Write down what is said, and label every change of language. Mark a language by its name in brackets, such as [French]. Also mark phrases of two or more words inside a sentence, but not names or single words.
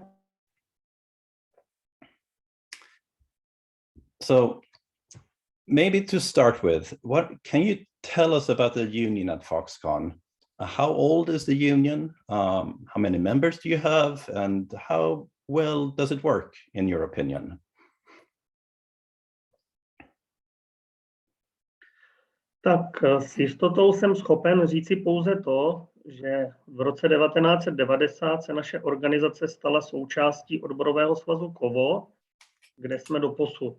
[English] So maybe to start with, what can you tell us about the union at Foxconn? How old is the union? How many members do you have? And how well does it work, in your opinion? [Czech] Tak s jistotou jsem schopen říci pouze to, že v roce 1990 se naše organizace stala součástí odborového svazu KOVO, kde jsme doposud.